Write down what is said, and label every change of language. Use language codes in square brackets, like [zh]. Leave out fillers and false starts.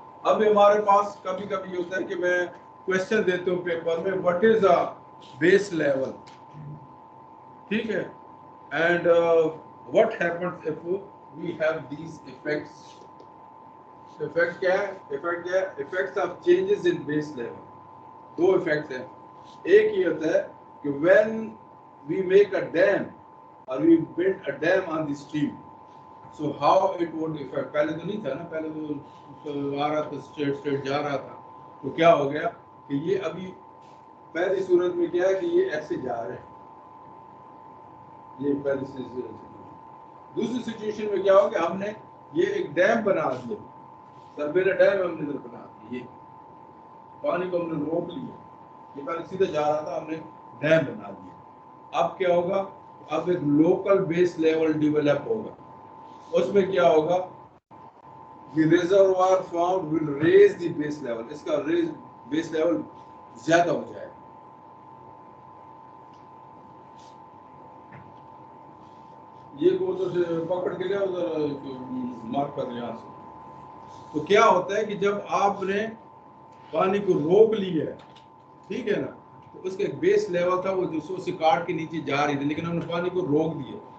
[ur] اب ہمارے پاس کبھی کبھی ہوتا ہے کہ میں کوشچن دیتا ہوں پیپر میں، [en] What is a base level. [ur] ٹھیک ہے. [en] And what happens if we have these effects. [ur] Effect کیا ہے؟ ایفیکٹ کیا ہے؟ [en] Effects of changes in base level. [ur] Do effects ہیں. ایک یہ ہوتا ہے کہ [en] when we make a dam or we build a dam on the stream, so how it would affect. [ur] پہلے تو نہیں تھا نا، پہلے تو آ رہا تھا اسٹریٹ جا رہا تھا. تو کیا ہو گیا کہ یہ ابھی پہلی صورت میں کیا ہے کہ یہ ایسے جا رہے ہیں. یہ پہلی سچویشن. دوسری سچویشن میں کیا ہو کہ ہم نے یہ ایک ڈیم بنا دیا، سربیرا ڈیم ہم نے ادھر بنا دیا. یہ پانی کو ہم نے روک لیا. یہ پہلے سیدھا جا رہا تھا، ہم نے ڈیم بنا دیا. اب کیا ہوگا؟ اب ایک لوکل بیس لیول ڈیولپ ہوگا. اس میں کیا ہوگا؟ [en] the reservoir formed will raise the base level. [ur] اس کا بیس لیول زیادہ ہو جائے گا. یہ کو ادھر سے پکڑ کے لیا، ادھر مارک کر یہاں سے. تو کیا ہوتا ہے کہ جب آپ نے پانی کو روک لیا ہے، ٹھیک ہے نا، تو اس کا ایک بیس لیول تھا وہ دوسروں سے کاٹ کے نیچے جا رہی تھی، لیکن ہم نے پانی کو روک دیا.